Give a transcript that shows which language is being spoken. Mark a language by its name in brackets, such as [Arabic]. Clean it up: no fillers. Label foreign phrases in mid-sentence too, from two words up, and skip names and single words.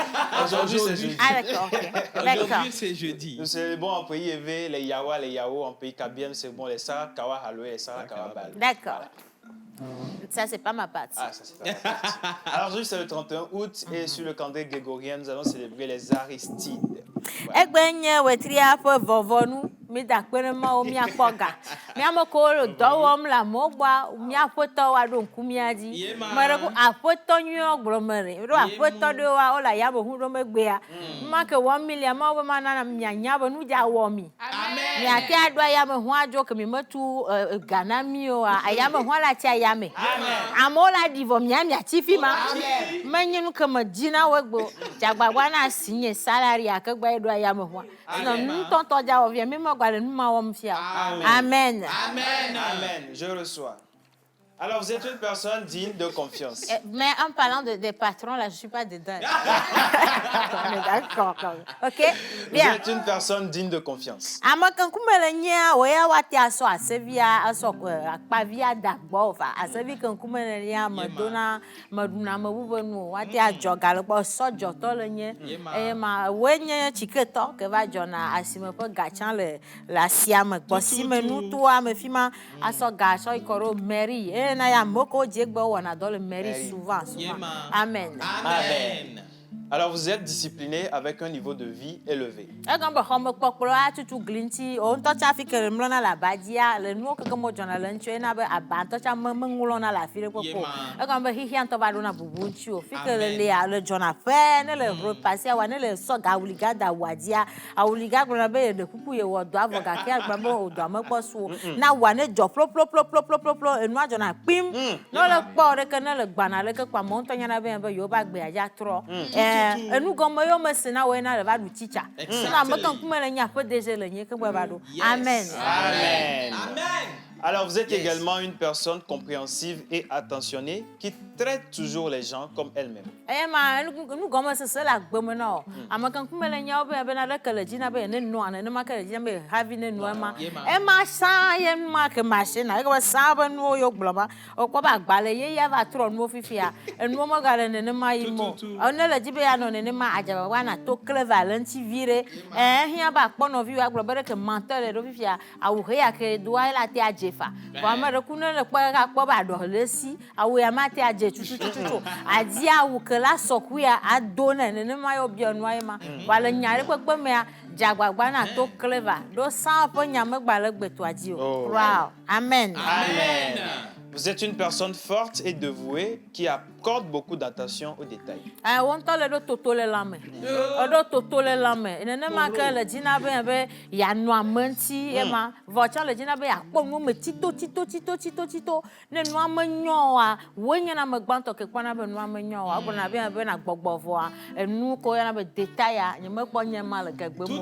[French] Aujourd'hui, c'est jeudi. Ah, d'accord. Ok. D'accord. Aujourd'hui, c'est jeudi. Nous célébrons en pays élevé les Yawa, les Yao. En pays Kabiem, c'est bon, les Sarah Kawa Haloué, les Sarah Kawa Bal. D'accord. Ça, c'est pas ma patte. Ah, ça c'est pas mal. Alors aujourd'hui, c'est le 31 août et sur le calendrier grégorien, nous allons célébrer les Aristides. [Ewe] Egbenye wetria ƒe vɔvɔnu mi da kpe ɖe mawo míakpɔ ga míame kewo le dɔ wɔm le amewo gbɔ míaƒetɔwo aɖo ŋku mía dzi Yema. me ɖe ko aƒetɔ nyuiwo gblɔme ɖe ɖo aƒetɔ ɖewoa wole yameʋu ɖo megbea ma ke wɔm mi lia mawo be mana mianya be nu dza wɔ mi miate aɖo ayameʋu adzo ke mi metu ga na mi oa ayameʋu la tsi ayame amewo la ɖi vɔ miatsi fi ma menye nu ke me dzi na wo gbe dzagbagba na si nye salari ake gba ɖo ayameʋua sinɔ nu tɔntɔ dza wɔ via mi megba le nu ma wɔm fia amen. [French] Amen. Je reçois. Alors, vous êtes une personne digne de confiance. Mais en parlant des patrons, là, je ne suis pas dedans. On est d'accord quand même. OK? Vous Bien. êtes une personne digne de confiance. [Ewe] Ame kankume le nyea woya wate asɔ asevia asɔ akpavia da gbɔ va asevi kankume le nyea medona meɖuna ame bubu nu wate adzɔ gale gbɔ sɔdzɔtɔ le nye eye ma woe nye tsiketɔ ke va dzɔna asime ƒe gatsã le asia me gbɔsime nutoa me fi ma asɔ ga asɔ yi kɔ ɖo mairie na ya ame kewo dze gbe wɔna dɔ le mairie souvent. Yema. Amen. Amen. [French] Alors, vous êtes discipliné avec un niveau de vie élevé. [Ewe] Egɔm be xɔmekpɔkplɔ atutu gli ŋuti o ŋutɔ tsa fi ke le mlɔna le abadia le nuwo keke mo dzɔna le ŋuti ena be aba ŋutɔ tsa meŋlɔna le afi ɖe kpekpe o. Egɔm be xixia ŋutɔ va ɖona bubu ŋuti o fi ke le lea le dzɔna ƒe ne le repasia wa ne le sɔ ga awuliga da awua dzia awuliga gblɔna be yeɖe kuku ye wɔ dɔ avɔ gake agblɔ be o dɔa mekpɔ su o na wua ne dzɔ ƒloƒloƒloƒloƒloƒlo enua dzɔna kpim ne le kpɔ ɖeke ne le gbana leke kpa mo ŋutɔ nyana be yewo ba gbea dza trɔ enu gɔme yewo me sena wo ena le va ɖu tsitsa sena ame ke ŋkume le nya ƒe deze le nyi ke gbe va ɖo amen. Amen. [French] Alors, vous êtes également une personne compréhensive et attentionnée qui traite toujours les gens comme elle-même. [Ewe] Ma nu gɔme sese le agbeme na o ame ke ŋkume le nyawo be bena ɖeke le dzi na be ne nua nenema ke le dzi na be havi ne nua ema sa ye numa ke machine eke be sa be nuwo yo gblɔ ma okpɔ be agbale ye ya va trɔ nuwo fifia enuwo megale nenema yi mo ne le dzi be ya nɔ nenema adzaba wa na to clever le ŋuti vi ɖe hia be akpɔ nɔviwo agblɔ be ɖeke mantɔ le ɖo fifia awu he ya ke doa ye la te adze fa vɔ ame ɖe ku ne le kpɔ akpɔ be aɖɔ le si awu ya ma te adze tutututu adi awu ke la sɔkuya ado ne nenema yo bia nua ye ma va le nya ɖe kpekpe mea dzagbagba na to clever ɖo sa ƒe nya megbale gbetoa dzi o wow amen. Amen. [French] Vous êtes une personne forte et dévouée qui accorde beaucoup d'attention aux détails. [Ewe] Wo ŋutɔ le ɖo toto le lãme eɖo toto le lãme nenema ke le dzi na be yeanɔ ame ŋuti ema vɔ tsã le dzi na be yeakpɔ nuwo me tito ne nua menyɔ oa woe nye na ame gbãtɔ ke kpɔna be nua menyɔ oa egblɔna be na gbɔgbɔ vɔa enu ko yɔna be detaya nye mekpɔ nye ma le gegbe mo